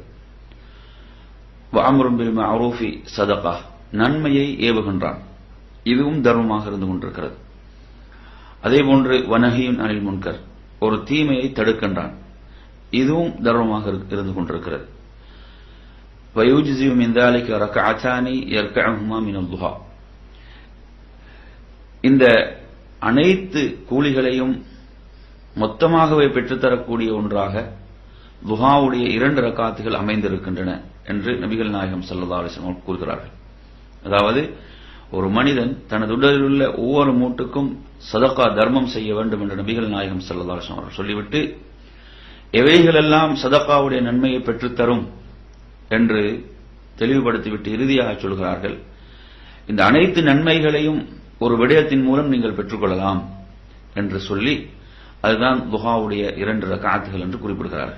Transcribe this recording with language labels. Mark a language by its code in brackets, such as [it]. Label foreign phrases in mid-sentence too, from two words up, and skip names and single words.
[ar] وأمر بالمعروف صدقة, [ta] நன்மையை ஏவுகின்றான், இதுவும் தர்மமாக இருந்து கொண்டிருக்கிறது. அதேபோன்று [ar] ونهي عن المنكر, [ta] ஒரு தீமையை தடுக்கின்றான், இதுவும் தர்மமாக இருந்து கொண்டிருக்கிறது. [ar] ويجزئ من ذلك ركعتان يركعهما من الضحى, [ta] இந்த அனைத்து கூலிகளையும் மொத்தமாகவே பெற்றுத்தரக்கூடிய ஒன்றாக துஹாவுடைய 2 ரக்காத்துகள் அமைந்திருக்கின்றன என்று நபிகள் நாயகம் [ar] صلى الله عليه وسلم [ta] கூறுகிறார்கள். அதாவது ஒரு மனிதன் தனது உடலில் உள்ள ஒவ்வொரு மூட்டுக்கும் சதகா தர்மம் செய்ய வேண்டும் என்று நபிகள் நாயகம் [ar] صلى الله عليه وسلم [ta] அவர்கள் சொல்லிவிட்டு, எவைகளெல்லாம் சதகாவுடைய நன்மையை பெற்றுத்தரும் என்று தெளிவுபடுத்திவிட்டு இறுதியாக சொல்கிறார்கள், இந்த அனைத்து நன்மைகளையும் ஒரு விடயத்தின் மூலம் நீங்கள் பெற்றுக்கொள்ளலாம் என்று சொல்லி, அதுதான் துஹாவுடைய 2 ரக்அத்துகள் என்று குறிப்பிடுகிறார்கள்.